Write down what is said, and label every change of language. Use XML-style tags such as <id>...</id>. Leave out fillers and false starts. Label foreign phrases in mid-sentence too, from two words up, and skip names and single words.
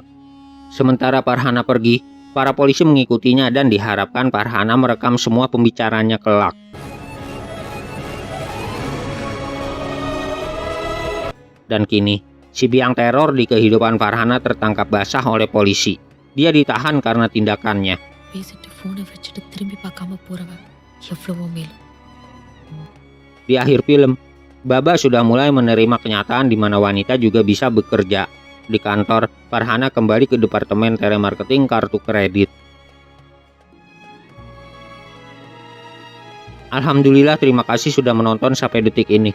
<id>Sementara Farhana pergi, para polisi mengikutinya dan diharapkan Farhana merekam semua pembicaraannya kelak. Dan kini, si biang teror di kehidupan Farhana tertangkap basah oleh polisi. Dia ditahan karena tindakannya.</id> <ta>பேசிட்டு ஃபோனை வச்சுட்டு திரும்பி பார்க்காம போறவன் எவ்வளவோ மேல்.</ta> <id>Di akhir film, Baba sudah mulai menerima kenyataan di mana wanita juga bisa bekerja. Di kantor, Farhana kembali ke departemen telemarketing kartu kredit. Alhamdulillah, terima kasih sudah menonton sampai detik ini.</id>